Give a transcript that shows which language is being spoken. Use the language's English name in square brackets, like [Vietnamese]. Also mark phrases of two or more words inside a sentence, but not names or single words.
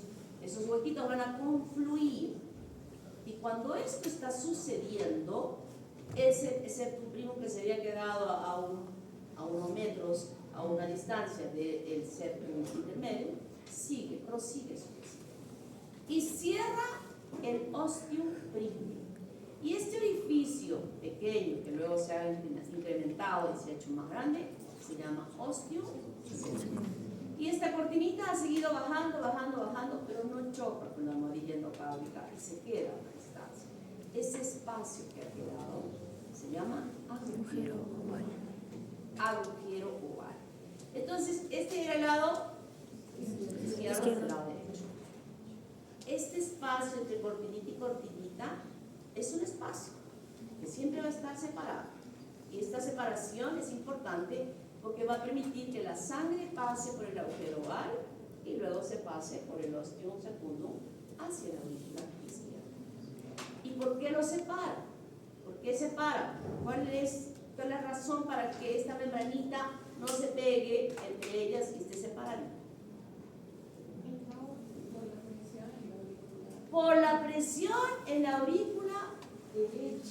[Spanish] Esos huequitos van a confluir. Y cuando esto está sucediendo, ese primo que se había quedado a unos metros, a una distancia del septum intermedio, prosigue su crecimiento. Y cierra el [Latin] ostium primum. [Spanish] Y este orificio pequeño, que luego se ha incrementado y se ha hecho más grande, se llama [Latin] ostium secundum. [Spanish] Y esta cortinita ha seguido bajando, pero no choca con la almohadilla endopláctica y se queda a una distancia. Ese espacio que ha quedado se llama agujero oval. Agujero oval. Entonces, este era el lado izquierdo y el lado derecho. Este espacio entre cortinita y cortinita es un espacio que siempre va a estar separado. Y esta separación es importante porque va a permitir que la sangre pase por el agujero oval y luego se pase por el [Latin] ostium secundum [Spanish] hacia la aurícula izquierda. ¿Y por qué lo separa? ¿Por qué separa? ¿Cuál es la razón para que esta membranita no se pegue entre ellas y esté separada? Por la presión en la aurícula derecha.